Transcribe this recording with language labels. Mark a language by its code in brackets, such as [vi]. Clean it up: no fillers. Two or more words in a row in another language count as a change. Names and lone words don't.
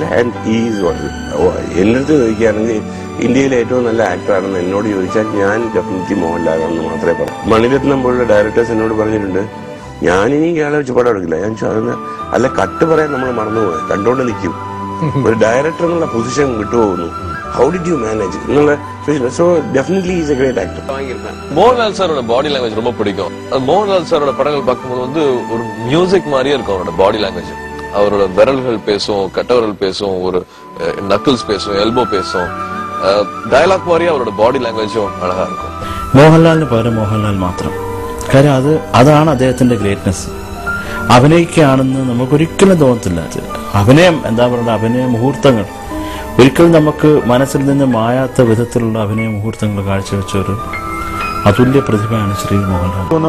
[en] And is [ml] എന്റെ അടുത്ത് ചോദിക്കുകയാണെങ്കിൽ ഇന്ത്യയിലെ ഏറ്റവും നല്ല ആക്ടറാണെന്ന് എന്നോട് ചോദിച്ചാൽ ഞാൻ ഡെഫിനറ്റ്ലി മോഹൻലാലാണെന്ന് മാത്രമേ പറയൂ. മണിരത്നം പോലുള്ള ഡയറക്ടേഴ്സ് എന്നോട് പറഞ്ഞിട്ടുണ്ട് ഞാനിനി ഇയാളെ വെച്ച് പടം എടുക്കില്ല. ഞാൻ ചോദിച്ചു അല്ല കട്ട് പറയാൻ നമ്മൾ മറന്നുപോയി, കണ്ടോണ്ട് നിൽക്കും. ഒരു ഡയറക്ടർ എന്നുള്ള പൊസിഷൻ വിട്ടുപോകുന്നു. [en] How did you manage എന്നുള്ള. So definitely is a great actor. [ta] மோகன்லால் சாரோட [en] body language [ta] ரொம்ப பிடிக்கும். மோகன்லால் சாரோட படங்கள் பார்க்கும்போது வந்து ஒரு மியூசிக் மாதிரியே இருக்கும் அவரோட [en] body language. [ta] அவரோட விரல்கள் பேசும், கட்டவரல் பேசும், ஒரு நக்கிள்ஸ் பேசும், எல்போ பேசும். [ml] ഡയലോഗ് മാറിയ അവരുടെ ബോഡി ലാംഗ്വേജും [ta] அழகா இருக்கும். [ml] മോഹൻലാലിന് പകരം മോഹൻലാൽ മാത്രം. കാര്യം അതാണ് അദ്ദേഹത്തിന്റെ ഗ്രേറ്റ്നെസ്. അഭിനയിക്കുകയാണെന്ന് നമുക്കൊരിക്കലും തോന്നത്തില്ല. അഭിനയം എന്താ പറയുക, അഭിനയ മുഹൂർത്തങ്ങൾ ഒരിക്കലും നമുക്ക് മനസ്സിൽ നിന്ന് മായാത്ത വിധത്തിലുള്ള അഭിനയ മുഹൂർത്തങ്ങൾ കാഴ്ചവെച്ച ഒരു അതുല്യ പ്രതിഭയാണ് ശ്രീ മോഹൻലാൽ.